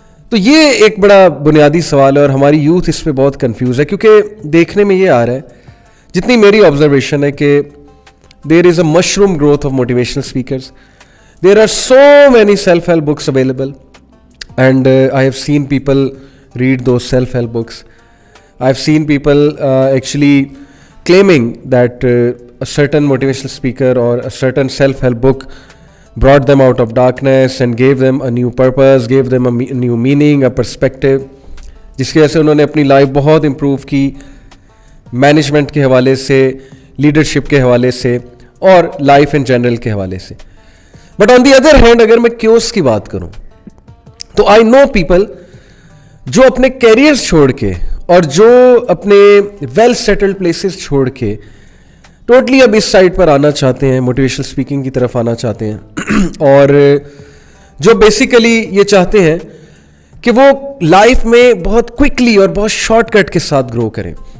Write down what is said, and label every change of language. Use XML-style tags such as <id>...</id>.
<hi>तो ये एक बड़ा बुनियादी सवाल है, और हमारी यूथ इस पे बहुत कंफ्यूज है, क्योंकि देखने में ये आ रहा है, जितनी मेरी ऑब्जर्वेशन है, कि</hi> <en>There is a mushroom growth of motivational speakers. There are so many self help books available, and I have seen people read those self-help books. I've seen people actually claiming that a certain motivational speaker or a certain self-help book brought them out of darkness and gave them a new purpose, gave them a new meaning, a perspective,</en> <hi>जिसकी वजह से उन्होंने अपनी life बहुत improve की, management के हवाले से, लीडरशिप के हवाले से, और लाइफ इन जनरल के हवाले से।</hi> <en>but on the other hand,</en> <hi>अगर मैं क्योस की बात करूँ तो आई नो पीपल जो अपने कैरियर्स छोड़ के और जो अपने वेल सेटल्ड प्लेसेस छोड़ के टोटली अब इस साइड पर आना चाहते हैं, मोटिवेशनल स्पीकिंग की तरफ आना चाहते हैं, और जो बेसिकली ये चाहते हैं कि वो लाइफ में बहुत क्विकली और बहुत शॉर्टकट के साथ ग्रो करें।</hi>